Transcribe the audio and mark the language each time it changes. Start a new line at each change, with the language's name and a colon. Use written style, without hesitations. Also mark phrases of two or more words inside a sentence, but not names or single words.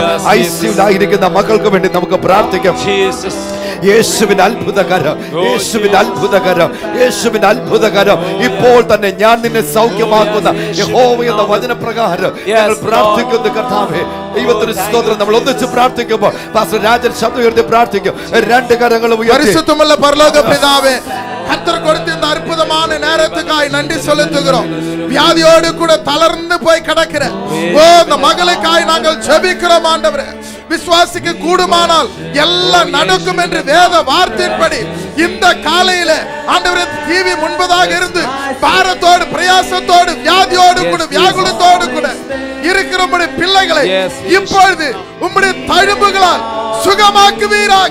Malayalam: ഐസിയുലായിരിക്കുന്ന മക്കൾക്ക് വേണ്ടി നമുക്ക് പ്രാർത്ഥിക്കാം. യേശുവിന്റെ അത്ഭുതകരം, യേശുവിന്റെ അത്ഭുതകരം, യേശുവിന്റെ അത്ഭുതകരം. ഇപ്പോൾ തന്നെ ഞാൻ നിന്നെ സൗഖ്യമാക്കുന്ന യഹോവ എന്ന വചനപ്രകാരം ഞങ്ങൾ പ്രാർത്ഥിക്കുന്നു. കർത്താവേ, ദൈവത്തിന് സ്തോത്രം. നമ്മൾ ഒന്നിച്ച് പ്രാർത്ഥിക്കുമ്പോൾ പാസ്റ്റർ രാജൻ ശബ്ദം ഉയർത്തി പ്രാർത്ഥിക്കും. രണ്ട് കരങ്ങളും ഉയർത്തി.
Tamil: பரிசுத்தமுள்ள பரலோக பிதாவே, கர்த்தர் கொடுத்த இந்த அற்புதமான நேரத்துக்காய் நன்றி செலுத்துகிறோம். வியாதியோடு கூட தளர்ந்து போய் கிடக்கிற இந்த மகளுக்காய் நாங்கள் ஜெபிக்கிறோம் ஆண்டவரே. விசுவாசிக்க கூடுமானால் எல்லாம் நடக்கும் என்று வேத வார்த்தையின்படி இந்த காலையில ஆண்டவரே டிவி முன்பதாக இருந்து பாரத்தோடு, பிரயாசத்தோடு, வியாதியோடு கூட, வியாகுலத்தோடு கூட இருக்கிற உம்முடைய பிள்ளைகளை இப்பொழுது உம்முடைய தழும்புகளால் சுகமாக்குவீராக.